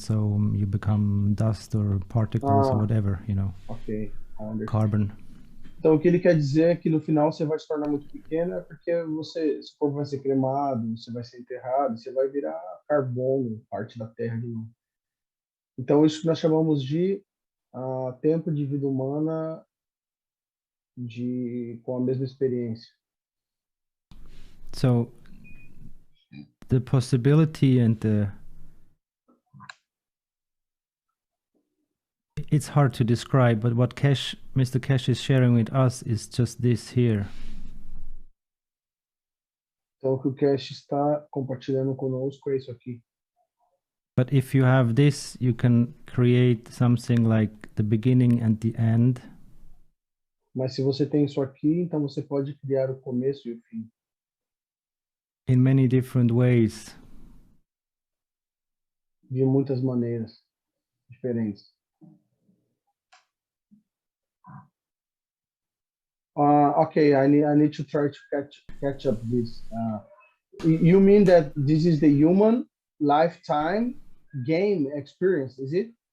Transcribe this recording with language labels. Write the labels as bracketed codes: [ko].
[en] So you become dust or particles or whatever, Okay, I understand. Carbon. [pt] Então o que ele quer dizer é que no final você vai se tornar muito pequeno, porque seu corpo vai ser cremado, você vai ser enterrado, você vai virar carbono, parte da terra de novo. Então isso que nós chamamos de tempo de vida humana com a mesma experiência. [en] So the possibility and it's hard to describe, but what Mr. Cash is sharing with us is just this here. [pt] Então o que o Cash está compartilhando conosco é isso aqui. [en] But if you have this, you can create something like the beginning and the end. [pt] Mas se você tem isso aqui, então você pode criar o começo e o fim. [en] In many different ways. [pt] De muitas maneiras diferentes. [en] Okay, I need to try to catch up this. You mean that this is the human lifetime game experience, is it?